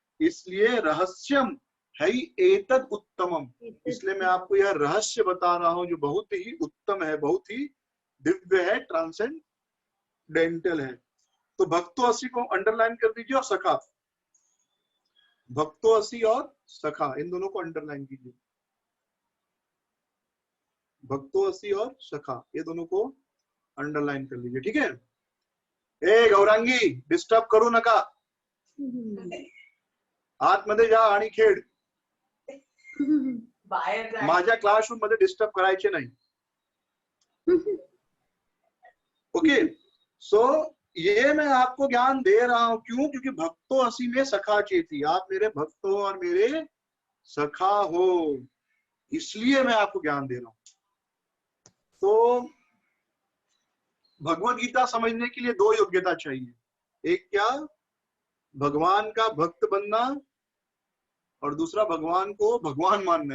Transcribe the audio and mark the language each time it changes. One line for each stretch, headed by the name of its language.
Hindi: इसलिए रहस्यम है
Sanskrit: एतद उत्तमम,
Hindi: इसलिए मैं आपको यह रहस्य बता रहा हूं जो बहुत ही उत्तम है, बहुत ही दिव्य है, ट्रांसेंडेंटल है। तो भक्तो असी को अंडरलाइन कर दीजिए और सखा, भक्तो असी और सखा इन दोनों को अंडरलाइन कीजिए। भक्तो असी और सखा ये दोनों को अंडरलाइन कर लीजिए, ठीक है।
Marathi: ए गौरांगी, डिस्टर्ब करू नका, आतमध्ये जा आणि खेळ, माझ्या क्लासरूम मध्ये डिस्टर्ब करायचे नाही।
Hindi: ओके, सो ये मैं आपको ज्ञान दे रहा हूं, क्यों, क्योंकि भक्तो असी में सखा चेती, आप मेरे भक्त हो और मेरे सखा हो, इसलिए मैं आपको ज्ञान दे रहा हूं। तो भगवत गीता समझने के लिए दो योग्यता चाहिए, एक क्या, भगवान का भक्त बनना, और दूसरा भगवान को भगवान मानना।